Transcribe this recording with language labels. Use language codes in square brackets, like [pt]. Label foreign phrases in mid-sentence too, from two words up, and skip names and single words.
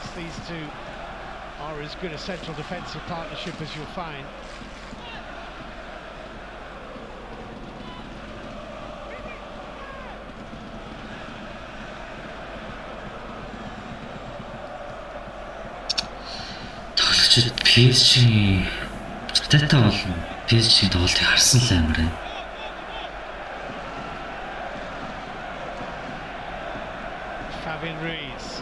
[en] These two are as good a central defensive partnership as you'll find. [mn] PSG дата бол PSG тоглолтыг харсан л амар ээ. Fabian Ruiz.